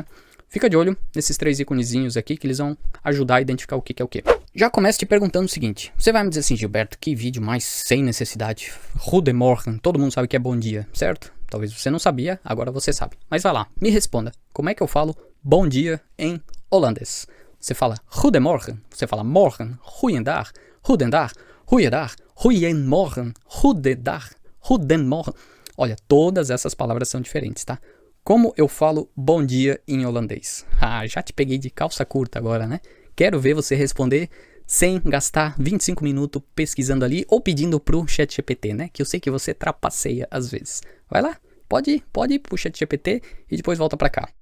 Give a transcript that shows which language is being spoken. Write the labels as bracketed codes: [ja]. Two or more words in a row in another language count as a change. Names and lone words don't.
[pt] Fica de olho nesses 3 iconezinhos aqui que eles vão ajudar a identificar o que é o que. Já começo te perguntando o seguinte. Você vai me dizer assim, Gilberto, que vídeo mais sem necessidade. Goedemorgen, todo mundo sabe que é bom dia, certo? Talvez você não sabia, agora você sabe. Mas vai lá, me responda. Como é que eu falo bom dia em holandês? Você fala [nl] goedemorgen, [pt] você fala [nl] morgen, goeiedag, goedendag, goeiedag, goeiemorgen, goedendag, goedemorgen. [pt] Olha, todas essas palavras são diferentes, tá? Como eu falo bom dia em holandês? Ah, já te peguei de calça curta agora, né? Quero ver você responder sem gastar 25 minutos pesquisando ali ou pedindo pro ChatGPT, né? Que eu sei que você trapaceia às vezes. Vai lá, pode ir pro ChatGPT e depois volta pra cá.